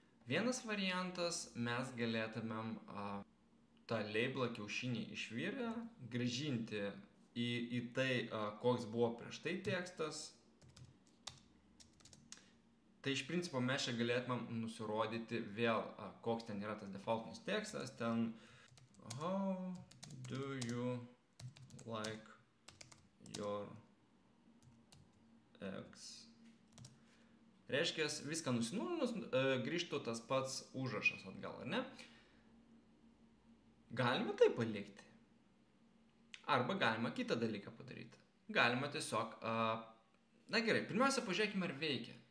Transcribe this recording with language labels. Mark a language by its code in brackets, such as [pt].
[lt] Vienas variantas, mes galėtumėm tą labelą kiaušinį išvirę, grąžinti į tai, koks buvo prieš tai tekstas. Tai iš principo mes čia galėtumėm nusirodyti vėl, koks ten yra tas defaultinis tekstas. [en] Ten how do you like your eggs? [lt] Reiškia, viską nusinulinus, grįžtų tas pats užrašas atgal, ar ne? Galima tai palikti. Arba galima kitą dalyką padaryti. Galima tiesiog, na gerai, pirmiausia pažiūrėkime, ar veikia.